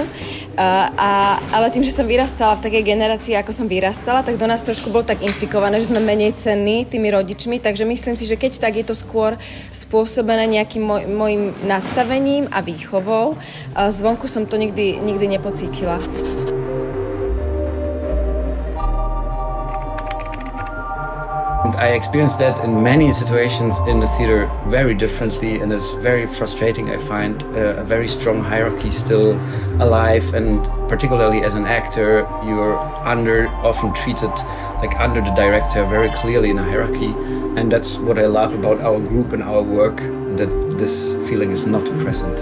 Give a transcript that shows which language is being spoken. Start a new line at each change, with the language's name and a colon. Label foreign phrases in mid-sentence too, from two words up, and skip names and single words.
Slovak: Ale tým, že som vyrastala v takej generácii, ako som vyrastala, tak do nás trošku bolo tak infikované, že sme menej cenní tými rodičmi, takže myslím si, že keď tak je to skôr spôsobené nejakým mojim nastavením a výchovou. Zvonku som to nikdy nepocítila.
English: I experienced that in many situations in the theater very differently, and it's very frustrating. I find a very strong hierarchy still alive, and particularly as an actor, you're often treated like under the director very clearly in a hierarchy, and that's what I love about our group and our work, that this feeling is not present.